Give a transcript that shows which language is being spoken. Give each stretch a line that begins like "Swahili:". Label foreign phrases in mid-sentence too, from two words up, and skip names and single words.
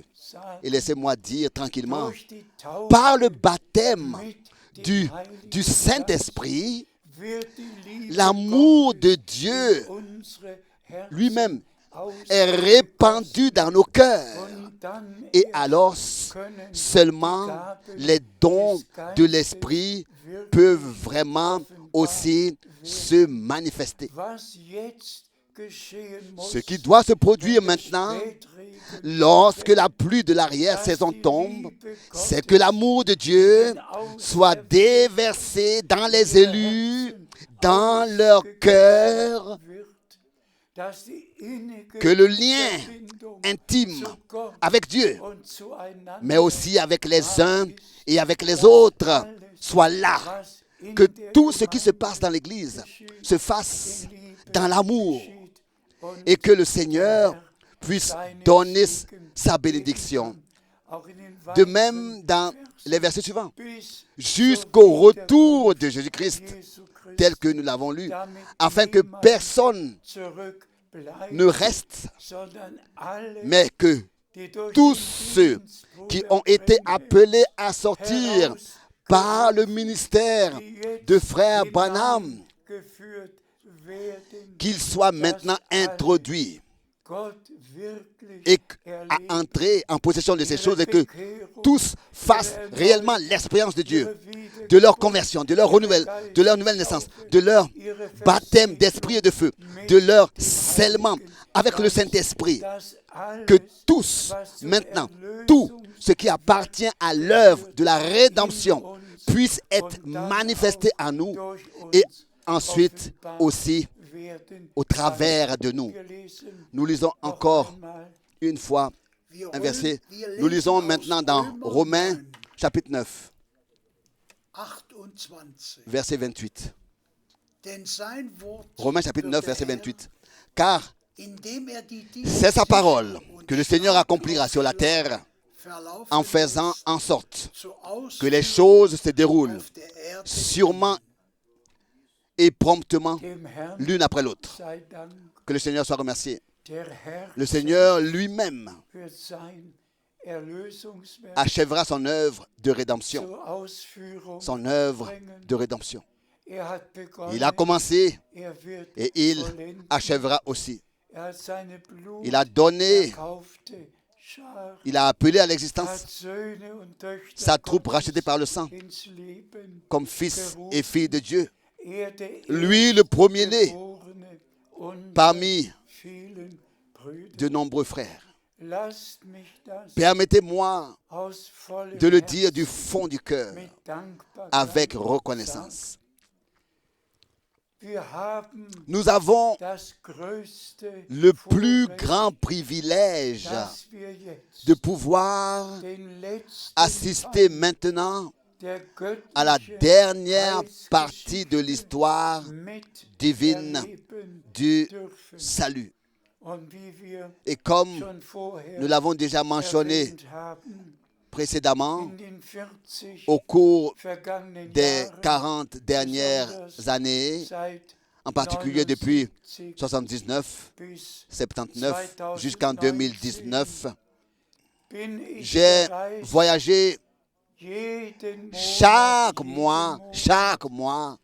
French: Et laissez-moi dire tranquillement,
German: Durch die Taufe
French: par le baptême
German: mit dem
French: du
German: Heiligen
French: Saint-Esprit,
German: wird die Liebe
French: l'amour
German: Gottes
French: de Dieu
German: in unsere Herzen
French: lui-même
German: ausgegossen.
French: est répandu dans nos cœurs.
German: Und dann
French: Et
German: erst
French: alors,
German: können
French: seulement les dons de l'Esprit peuvent vraiment aussi se manifester.
German: Was jetzt geschehen muss,
French: Ce qui doit se produire maintenant,
German: Spätregen,
French: lorsque la pluie de l'arrière-saison tombe, c'est que l'amour de Dieu soit déversé dans les élus, dans leur cœur,
German: wird, dass die innige
French: que le lien
German: Verbindung
French: intime
German: zu Gott
French: avec Dieu,
German: und zueinander,
French: mais aussi avec les uns et avec les autres, soit là.
German: was in
French: Que
German: der
French: tout ce qui se
German: Gemeinde
French: passe dans l'Église
German: geschieht,
French: se fasse
German: in Liebe
French: dans l'amour
German: geschieht und
French: et que le Seigneur puisse
German: seinen
French: donner
German: Segen
French: sa
German: geben
French: bénédiction.
German: kann. Auch in den
French: De
German: weiteren
French: même, dans les versets suivants,
German: bis
French: jusqu'au retour de Jésus-Christ,
German: Jesu Christi,
French: tel que nous l'avons lu,
German: damit
French: afin que
German: niemand
French: personne
German: zurückbleibt,
French: ne reste,
German: sondern alle,
French: mais que
German: die durch
French: tous
German: den
French: ceux
German: Dienst
French: qui
German: Bruder
French: ont été
German: Branham
French: appelés à sortir
German: herausgerufen,
French: par le ministère
German: die jetzt
French: de frère Branham,
German: hineingeführt werden,
French: qu'ils soient maintenant introduits
German: Gott wirklich
French: et
German: erlebt,
French: à entrer en possession de ces
German: ihre
French: choses et que
German: Bekehrung,
French: tous fassent réellement l'expérience de Dieu,
German: ihre Wiedergeburt,
French: de leur conversion, de leur renouvelle, de leur nouvelle naissance, de leur
German: ihre
French: baptême d'esprit et de feu, de leur scellement avec le Saint-Esprit,
German: dass alles,
French: que tous, maintenant, tout ce qui appartient à l'œuvre de la rédemption puisse être manifesté en nous
German: durch
French: et
German: uns
French: ensuite
German: offenbar
French: aussi
German: werden.
French: au travers de nous.
German: Wir lesen
French: Nous lisons
German: noch
French: encore
German: einmal
French: une fois
German: Wir
French: un verset.
German: wir
French: Nous
German: lesen
French: lisons
German: aus
French: maintenant dans Romains
German: 9,
French: chapitre 9,
German: 28.
French: verset 28.
German: Denn sein Wort
French: Romains chapitre 9,
German: wird der
French: verset
German: Herr,
French: 28. Car
German: indem die Dinge
French: c'est sa parole
German: sicher
French: que le
German: und
French: Seigneur
German: stark
French: accomplira sur la terre
German: verlaufen
French: en faisant
German: lässt,
French: en sorte
German: zur
French: que les
German: Ausführung
French: choses se déroulent
German: auf der Erde
French: sûrement et promptement
German: dem Herrn
French: l'une après l'autre.
German: sei Dank.
French: Que le Seigneur soit remercié.
German: Der Herr
French: Le Seigneur lui-même
German: wird sein Erlösungswerk
French: achèvera son œuvre de rédemption.
German: zur Ausführung
French: Son œuvre
German: bringen.
French: de rédemption.
German: Er hat begonnen,
French: Il a commencé
German: er wird
French: et il
German: vollenden.
French: achèvera aussi.
German: Er hat seine Blut
French: Il a donné,
German: erkaufte Schar,
French: il a appelé à
German: hat
French: l'existence
German: Söhne und Töchter
French: sa troupe
German: Gottes
French: rachetée par le sang
German: ins Leben
French: comme fils et filles de Dieu.
German: Er, der
French: Lui, le premier-né
German: Erstgeborene unter
French: parmi
German: vielen Brüdern.
French: de nombreux frères.
German: Lasst mich das
French: Permettez-moi
German: aus vollem
French: de le
German: Herzen
French: dire du fond du cœur
German: mit Dankbarkeit
French: avec
German: sagen.
French: reconnaissance.
German: Wir haben
French: Nous avons
German: das größte
French: le plus
German: Vorrecht,
French: grand privilège
German: dass wir jetzt
French: de pouvoir
German: den letzten
French: assister
German: Teil
French: maintenant
German: der
French: à la
German: göttlichen
French: dernière partie de l'histoire
German: mit
French: divine
German: erleben
French: du
German: dürfen.
French: salut.
German: Und wie wir
French: Et comme
German: schon vorher
French: nous l'avons déjà mentionné
German: erwähnt haben,
French: précédemment,
German: in den 40
French: au cours
German: vergangenen
French: des
German: Jahren,
French: 40 dernières années,
German: seit
French: en particulier depuis
German: 79
French: 79,
German: bis
French: 79 jusqu'en 2019,
German: bin ich
French: j'ai
German: gereist,
French: voyagé
German: jeden
French: chaque
German: Monat,
French: mois.